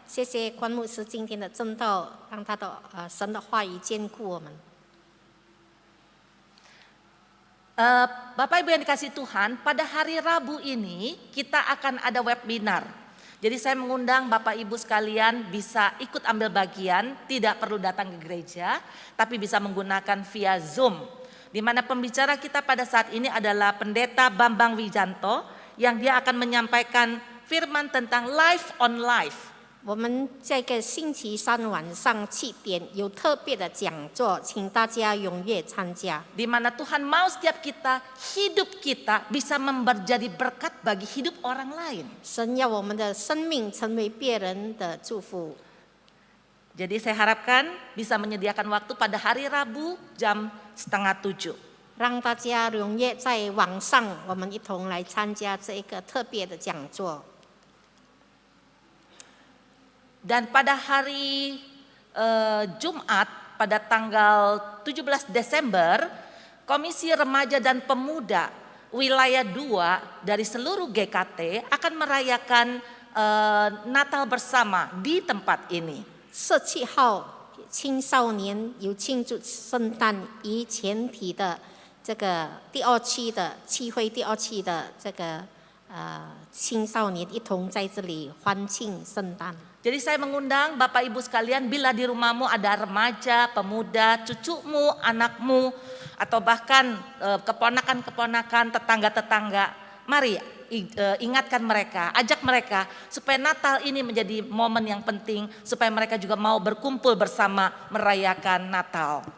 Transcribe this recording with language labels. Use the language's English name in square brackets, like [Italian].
[Chinese] 谢谢关牧师今天的正道，让他的神的话语坚固我们。 [Indonesian] Bapak Ibu yang dikasih Tuhan, pada hari Rabu ini kita akan ada webinar. Jadi saya mengundang Bapak Ibu sekalian bisa ikut ambil bagian, tidak perlu datang ke gereja, tapi bisa menggunakan via Zoom. Di mana pembicara kita pada saat ini adalah Pendeta Bambang Wijanto yang dia akan menyampaikan firman tentang [English] life on life. [Chinese] 我们这个星期三晚上7点有特别的讲座，请大家踊跃参加。 [Indonesian] Di mana Tuhan mau setiap kita, hidup kita bisa menjadi berkat bagi hidup orang lain. [Chinese] 神要我们的生命成为别人的祝福。 [Indonesian] Jadi saya harapkan bisa menyediakan waktu pada hari Rabu jam 6:30. [Chinese] 让大家踊跃在网上，我们一同来参加这一个特别的讲座。 [Indonesian] Dan pada hari Jumat pada tanggal 17 Desember, Komisi Remaja dan Pemuda Wilayah 2 dari seluruh GKT akan merayakan Natal bersama di tempat ini. [Chinese] 17号青少年有庆祝圣诞以前提的这个第二期的聚会，第二期的这个青少年一同在这里欢庆圣诞。 [Indonesian] Jadi saya mengundang Bapak Ibu sekalian, bila di rumahmu ada remaja, pemuda, cucumu, anakmu, atau bahkan keponakan-keponakan, tetangga-tetangga, mari ingatkan mereka, ajak mereka supaya Natal ini menjadi momen yang penting, supaya mereka juga mau berkumpul bersama merayakan Natal.